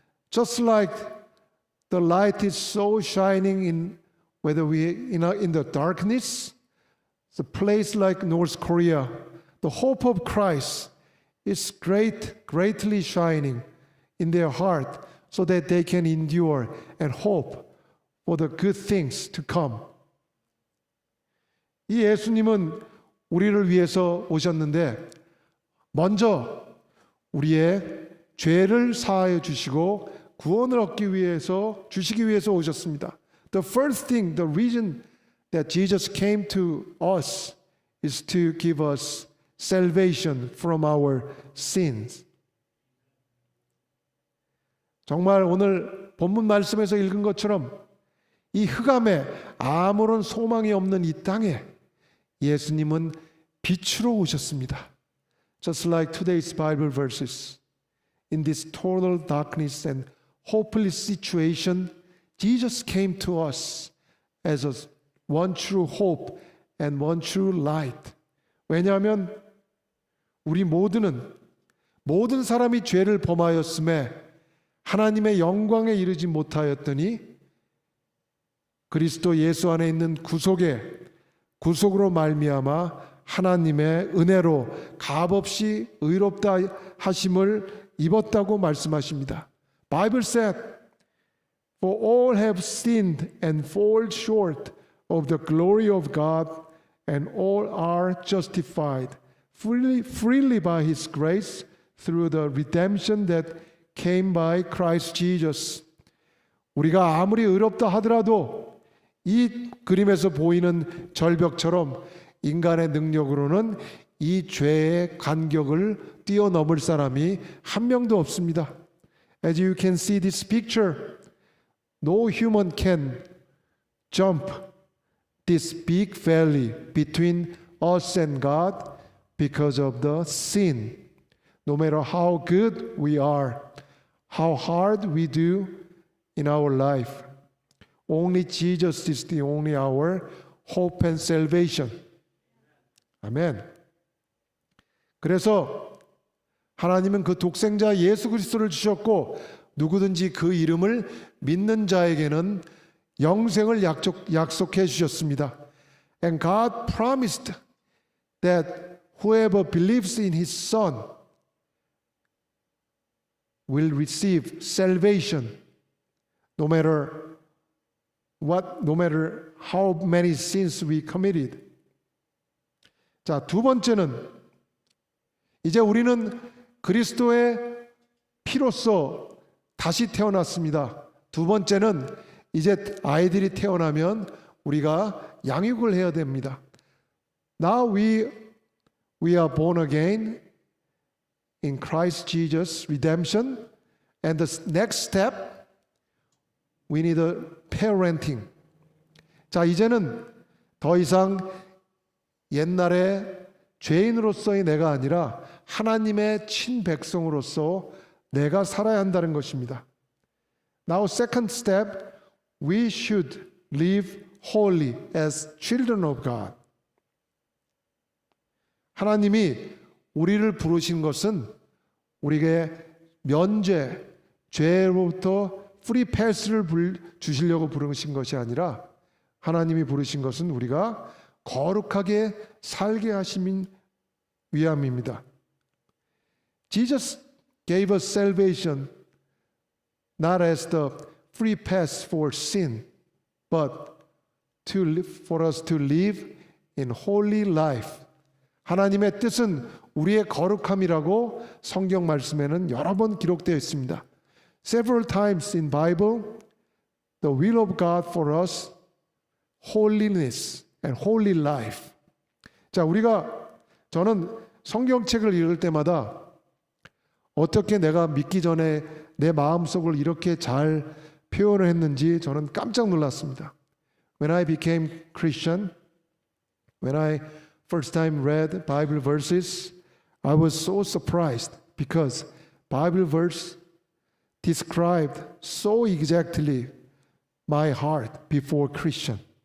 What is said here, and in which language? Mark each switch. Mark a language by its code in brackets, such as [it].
[en] Just like the light is so shining in whether we in the darkness, the place like North Korea, the hope of Christ is greatly shining in their heart so that they can endure and hope for the good things to come. [ko] 이 예수님은 우리를 위해서 오셨는데 먼저 우리의 죄를 사하여 주시고 구원을 얻기 위해서 주시기 위해서 오셨습니다. [en] The first thing, the reason that Jesus came to us is to give us salvation from our sins. [ko] 정말 오늘 본문 말씀에서 읽은 것처럼 이 흑암에 아무런 소망이 없는 이 땅에 예수님은 빛으로 오셨습니다. [en] Just like today's Bible verses. In this total darkness and hopeless situation, Jesus came to us as a one true hope and one true light. [ko] 왜냐하면 우리 모든 사람이 죄를 범하였음에 하나님의 영광에 이르지 못하였더니 그리스도 예수 안에 있는 구속으로 말미암아 하나님의 은혜로 값없이 의롭다 하심을 입었다고 말씀하십니다. [en] Bible said, "For all have sinned and fall short of the glory of God, and all are justified freely by His grace through the redemption that came by Christ Jesus." [ko] 우리가 아무리 의롭다 하더라도 이 그림에서 보이는 절벽처럼 인간의 능력으로는 이 죄의 간격을 뛰어넘을 사람이 한 명도 없습니다. [en] As you can see this picture, no human can jump this big valley between us and God because of the sin. No matter how good we are, how hard we do in our life, only Jesus is the only our hope and salvation. [ko] 아멘. 그래서 하나님은 그 독생자 예수 그리스도를 주셨고 누구든지 그 이름을 믿는 자에게는 영생을 약속해 주셨습니다. [en] And God promised that whoever believes in His Son will receive salvation, no matter how many sins we committed. [ko] 자, 두 번째는 이제 우리는 그리스도의 피로써 다시 태어났습니다. 두 번째는 이제 아이들이 태어나면 우리가 양육을 해야 됩니다. [en] Now we are born again in Christ Jesus redemption, and the next step we need a parenting. [ko] 자, 이제는 더 이상 옛날에 죄인으로서의 내가 아니라 하나님의 친백성으로서 내가 살아야 한다는 것입니다. [en] Now second step, we should live holy as children of God. [ko] 하나님이 우리를 부르신 것은 우리에게 면죄, 죄로부터 프리 패스를 주시려고 부르신 것이 아니라 하나님이 부르신 것은 우리가 거룩하게 살게 하심인 위함입니다. [en] Jesus gave us salvation not as the free pass for sin, but for us to live in holy life. [ko] 하나님의 뜻은 우리의 거룩함이라고 성경 말씀에는 여러 번 기록되어 있습니다. [en] Several times in Bible, the will of God for us, holiness and holy life. [ko] 자, 저는 성경책을 읽을 때마다 어떻게 내가 믿기 전에 내 마음속을 이렇게 잘 표현을 했는지 저는 깜짝 놀랐습니다. [en] When I became Christian, when I first time read Bible verses, I was so surprised because Bible verse described so exactly my heart before Christian.